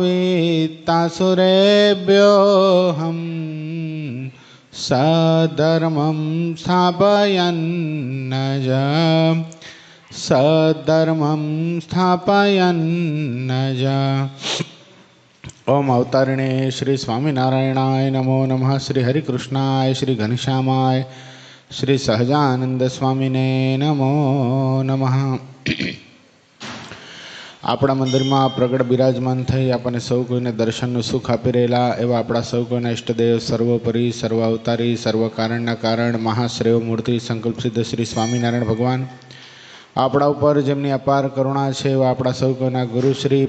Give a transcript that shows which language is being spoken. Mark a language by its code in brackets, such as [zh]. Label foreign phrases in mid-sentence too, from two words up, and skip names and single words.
[sa] वित्तासुरेभ्योऽहं सधर्मं स्थापयन्नज सधर्मं स्थापयन्नज। ओम अवतारिणे श्री स्वामीनारायणाय नमो नमः। श्री हरिकृष्णाय श्री घनश्यामाय श्री सहजानंद स्वामीने नमो नमः। [gu] આપણા મંદિરમાં પ્રગટ બિરાજમાન થઈ આપણને સૌ કોઈને દર્શનનું સુખ આપી રહેલા એવા આપણા સૌ કોઈના ઇષ્ટદેવ સર્વોપરી સર્વ અવતારી સર્વ કારણના કારણ મહાશ્રેય મૂર્તિ સંકલ્પ સિદ્ધ શ્રી સ્વામિનારાયણ ભગવાન આપણા ઉપર જેમની અપાર કરુણા છે એવા આપણા સૌ કોઈના ગુરુશ્રી